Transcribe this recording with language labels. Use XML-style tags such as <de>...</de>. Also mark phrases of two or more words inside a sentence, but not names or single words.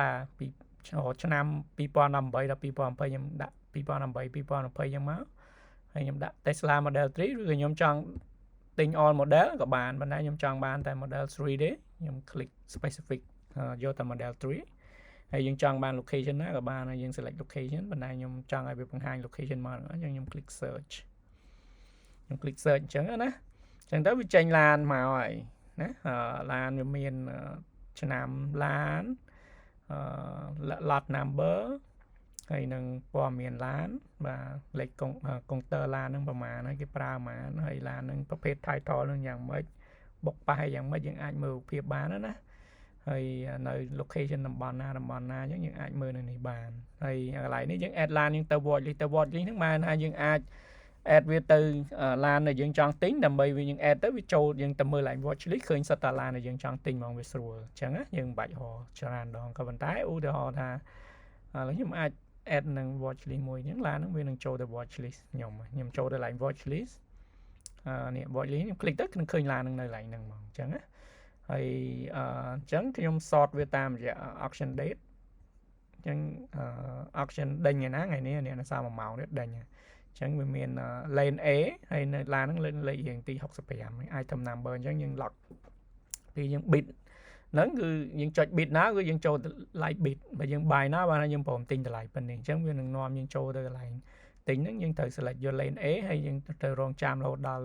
<km>ពីឆ្នាំ2018ដល់2020ខ្ញុំដាក់2018 2020ចឹងមកហើយខ្ញុំដាក់ Tesla Model 3ឬក៏ខ្ញុំចង់ទិញ</km> <en>all model</en> <km>ក៏បានប៉ុន្តែខ្ញុំចង់បានតែ Model 3ទេខ្ញុំ</km> <en>click specific</en> <km>យកតែ Model 3ហើយយើងចង់បាន location ណាក៏បានហើយយើង</km> <en>select location</en> <km>ប៉ុន្តែខ្ញុំចង់ឲ្យវាបង្ហាញ location មកអញ្ចឹងខ្ញុំ</km> <en>click search</en> <km>អញ្ចឹងណាអញ្ចឹងទៅវាចេញឡានមកហើយណាឡានវាមានឆ្នាំឡាន</km> <en>lot number</en> <km>ហើយនឹងព័ត៌មានឡានបាទលេខកុងទ័រឡានហ្នឹងប្រហែលហើយគេប្រើប្រហែលហើយឡានហ្នឹងប្រភេទ title ហ្នឹងយ៉ាងម៉េចបុកប៉ះយ៉ាងម៉េចយើងអាចមើលរូបភាពបានណាហើយនៅ location តំបន់ណាអញ្ចឹងយើងអាចមើលនៅនេះបានហើយកន្លែងនេះយើង add ឡានយើងទៅ</km> <en>watch list</en> <km>ហ្នឹងបានថាយើងអាច add វាទៅឡានដែលយើងចង់ទិញដើម្បីវាយើង add ទៅវាចូលយើងទៅមើល</km> <en>line watch list</en> <km>ឃើញសិតតាឡានដែលយើងចង់ទិញហ្មងវាស្រួលអញ្ចឹងណាយើងមិនបាច់រកច្រើនដងក៏ប៉ុន្តែឧទាហរណ៍ថាឥឡូវខ្ញុំអាច add នឹង</km> <en>watch list</en> <km>មួយអញ្ចឹងឡានហ្នឹងវានឹងចូលទៅ</km> <en>watch list</en> <km>ខ្ញុំចូលទៅ</km> <en>line watch list</en> <km>នេះ</km> <en>watch list</en> <km>ខ្ញុំ click ទៅនឹងឃើញឡានហ្នឹងនៅ line ហ្នឹងហ្មងអញ្ចឹងណាហើយអ ញ្ចឹងខ្ញុំ sort វាតាមរយៈ</km> <en>auction date</en> <km>អញ្ចឹង auction ដេញថ្ងៃណាថ្ងៃនេះអ្នកនៅសារ1ម៉ោងនេះដេញអញ្ចឹងវាមាន</km> <en>lane A</en> <km>ហើយនៅឡានហ្នឹងលេខរៀងទី65</km> <en>item number</en> <km>អញ្ចឹងយើង lock ពីយើង bid ហ្នឹងគឺយើងចុច bid ណាគឺយើងចូល</km> <en>like bid</en> <km>បើយើង buy ណាបានយើងព្រមទិញតម្លៃប៉ុណ្នេះអញ្ចឹងវានឹងនាំយើងចូលទៅកន្លែងទិញហ្នឹងយើងត្រូវ select យក</km> <en>lane A</en> <km>ហើយយើងត្រូវរងចាំរហូតដល់លេ</km>